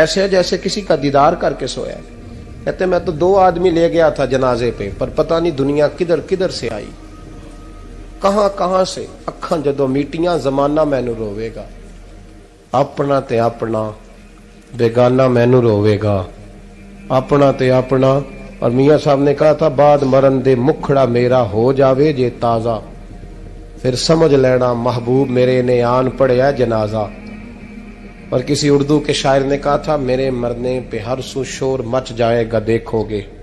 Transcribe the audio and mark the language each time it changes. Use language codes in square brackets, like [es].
[ur] ایسے جیسے کسی کا دیدار کر کے سویا. کہتے میں تو 2 آدمی لے گیا تھا جنازے پہ, پر پتہ نہیں دنیا کدھر کدھر سے آئی, کہاں سے. [pa] اکھاں جدو میٹیاں زمانہ مینو روے گا, اپنا تے اپنا بیگانہ مینو روے گا, اپنا تے اپنا. [ur] اور میاں صاحب نے کہا تھا [pa] بعد مرن دے مکھڑا میرا ہو جاوے جے تازہ, پھر سمجھ لینا محبوب میرے نے آن پڑیا جنازہ. [ur] اور کسی اردو کے شاعر نے کہا تھا میرے مرنے پہ ہر سو شور مچ جائے گا دیکھو گے.